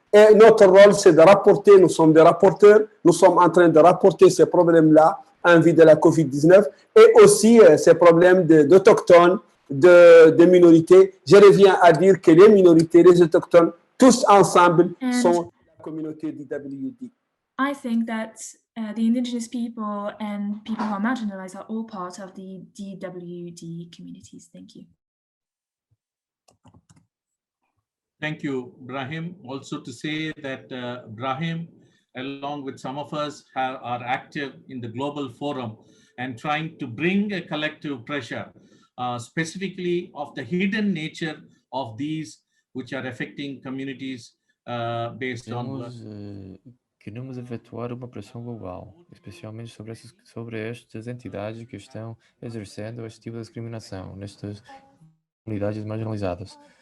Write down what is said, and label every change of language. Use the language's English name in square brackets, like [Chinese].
[French] Et notre rôle, c'est de rapporter, nous sommes des rapporteurs, nous sommes en train de rapporter ces problèmes-là en vue de la COVID-19 et aussi ces problèmes d'autochtones, de minorités. Je reviens à dire que les minorités, les autochtones, tous ensemble sont la communauté d'IWD. [English] I think that the indigenous people and people who are marginalized are all part of the DWD communities. Thank you. Thank you, Brahim. Also to say that Brahim, along with some of us, are active in the global forum and trying to bring a collective pressure, specifically of the hidden nature of these which are affecting communities based on... [Portuguese] Queremos efetuar uma pressão global, especialmente sobre estas entidades que estão exercendo este tipo de discriminação nestas comunidades marginalizadas.